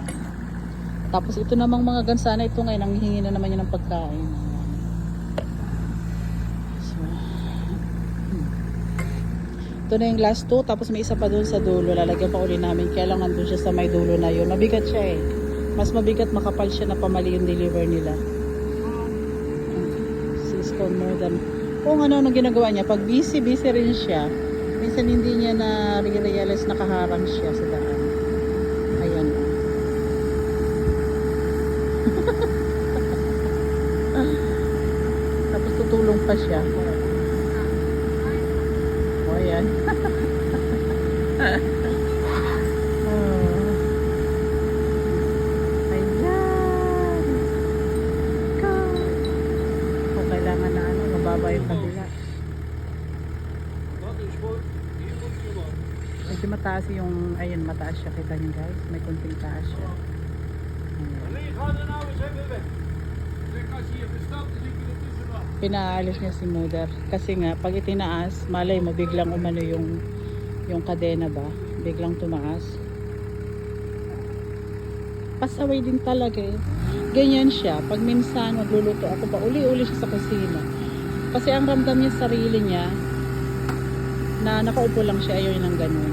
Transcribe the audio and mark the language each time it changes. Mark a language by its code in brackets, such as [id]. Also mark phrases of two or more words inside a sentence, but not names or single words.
[tl] Tapos ito namang mga gansa na ito ngayon, nanghihingi na naman niya ng pagkain. So, ito na yung last 2. Tapos may isa pa doon sa dulo. Lalagyan pa uli namin. Kaya lang nandun siya sa may dulo na yun. Mabigat siya eh. Mas mabigat, makapal siya na pamali yung deliver nila. [en] Stone more than... [tl] Kung ano ginagawa niya, pag busy rin siya, minsan hindi niya na realize nakaharang siya sa daan. Ayan. Tapos tutulong pa siya. O, ayan. Ayan. Go. O kailangan na ano, mababa yung kabila. [nl] Dat is goed. Hier moet je maar. [tl] Medyo mataas yung, ayun, mataas siya. Kita niyo guys, may konting taas siya. Ayan. [nl] Alleen ga er nou eens even weg. Zeg, als je hier verstapt, dan zie je er tussenaf. [tl] Pinaalis niya si Mother. Kasi nga, pag itinaas, malay mo, biglang umano yung kadena ba? Biglang tumaas. Pasaway din talaga eh. Ganyan siya. Pag minsan magluluto ako pa, uli-uli siya sa kusina. Kasi ang ramdam niya sa sarili niya, na nakaupo lang siya, ayaw niya ng ganun.